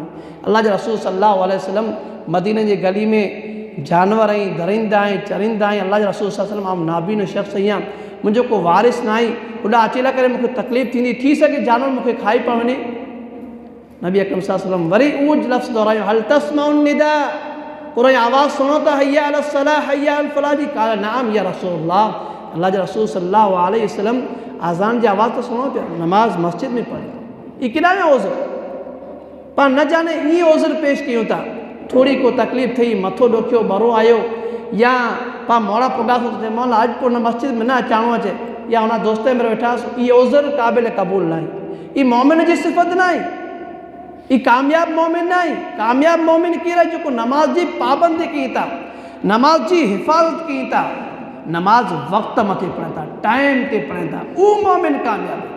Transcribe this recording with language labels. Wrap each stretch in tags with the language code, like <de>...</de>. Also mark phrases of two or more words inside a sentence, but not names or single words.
<sd>अल्लाह जे रसूल</sd> <ar>صلى الله عليه وسلم</ar> <sd>मदीने जी गली में जानवर ऐं दरिंदा ऐं चरिंदा ऐं अल्लाह जे रसूल</sd> <ar>صلى الله عليه وسلم</ar> <sd>आउं नाबीन शख़्स आहियां, मुंहिंजो को वारिस न आहे, होॾा अचेला करे मूंखे तकलीफ़ थी सघे जानवर मूंखे खाई पियो वञे। नबी अकरम</sd> <ar>صلى الله عليه وسلم</ar> <sd>वरी उहो लफ़्ज़ दोहरायो</sd> <ar>هل تسمع النداء,</ar> <sd>कुरान आवाज़ सुनो था</sd> <ar>حي على الصلاة حي على الفلاح</ar> <sd>जी काल नाम</sd> <ar>يا رسول الله.</ar> <sd>अल्लाह जे रसूल</sd> <ar>صلى الله عليه وسلم</ar> <sd>आज़ान जी आवाज़ तो सुनो पिया, नमाज़ मस्जिद में पढ़े। ये केॾा में उज़्र पर न जाने ईअं उज़्र पेश कयूं था, थोड़ी को तकलीफ़ थी, मथो ॾुखियो बरो आयो, या पा मोड़ा पुॻासूं त मौला अॼु पोइ न मस्जिद में न अचाणो अचे, या हुन दोस्त में वेठासीं, इहे उज़्र क़ाबिल क़बूल न आहे। ई मोमिन जी सिफ़त न आहे, ई कामयाब मोमिन न आहे। कामयाब मोमिन केरु आहे जेको नमाज़ जी पाबंदी कई था, नमाज़ जी हिफ़ाज़त कई था, नमाज़ वक़्त मथे पढ़नि था, टाइम ते पढ़नि था, उहो मोमिन कामयाब आहे।</sd>